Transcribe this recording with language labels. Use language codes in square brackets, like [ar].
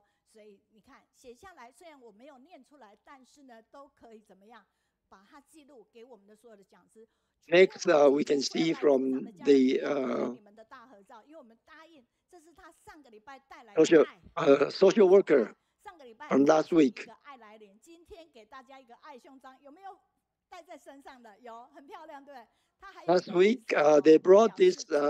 [zh] 所以你看，写下来，虽然我没有念出来，但是呢，都可以怎么样把它记录给我们的所有的讲师。 [en] Next, we can see from the social worker from last week. [zh] 爱来脸，今天给大家一个爱胸章，有没有戴在身上的？有，很漂亮，对不对？它还有 [en] Last week, they brought this